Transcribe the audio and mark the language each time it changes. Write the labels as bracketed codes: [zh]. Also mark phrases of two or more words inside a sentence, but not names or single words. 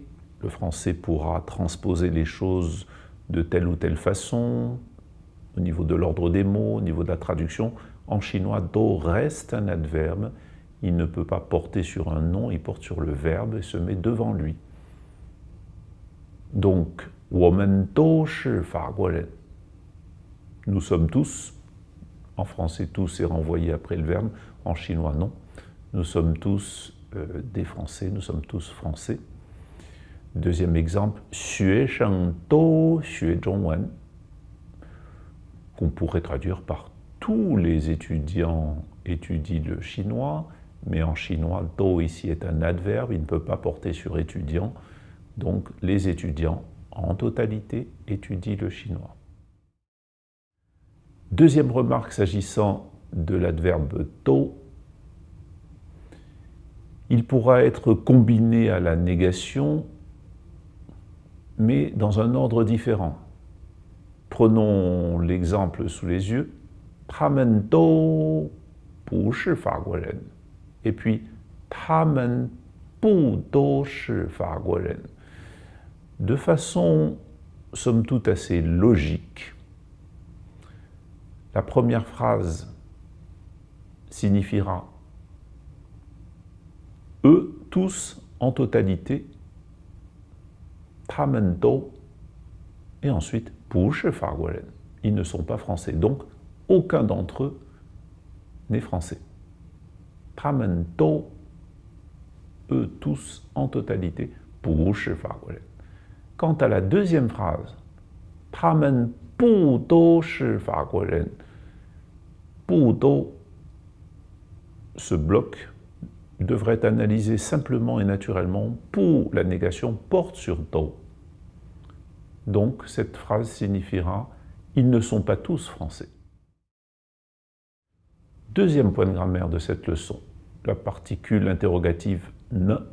[fr] Le français pourra transposer les choses de telle ou telle façon, au niveau de l'ordre des mots, au niveau de la traduction. En chinois, do reste un adverbe. Il ne peut pas porter sur un nom, il porte sur le verbe et se met devant lui. Donc, [zh] 我们都是法国人. [fr] Nous sommes tous, en français tous est renvoyé après le verbe, en chinois non. Nous sommes tous des Français, nous sommes tous français. Deuxième exemple, [zh] 学生都学中文, [fr] qu'on pourrait traduire par tous les étudiants étudient le chinois, mais en chinois, do ici est un adverbe, il ne peut pas porter sur étudiant, donc les étudiants en totalité étudient le chinois. Deuxième remarque s'agissant de l'adverbe to, il pourra être combiné à la négation, mais dans un ordre différent. Prenons l'exemple sous les yeux. [zh] 他们都不是法国人. [fr] Et puis, [zh] 他们不都是法国人. [fr] De façon, somme toute, assez logique, la première phrase signifiera eux, tous, en totalité, [zh] 他们都, [fr] et ensuite, [zh] 不是法国人. [fr] Ils ne sont pas français. Donc, aucun d'entre eux n'est français. [zh] 他们都, [fr] eux, tous, en totalité, [zh] 不是法国人. [fr] Quant à la deuxième phrase, [zh] 他们不都是法国人, 不都, [fr] ce bloc devrait être analysé simplement et naturellement pour la négation porte sur do. Donc, cette phrase signifiera « ils ne sont pas tous français ». Deuxième point de grammaire de cette leçon, la particule interrogative « ne ».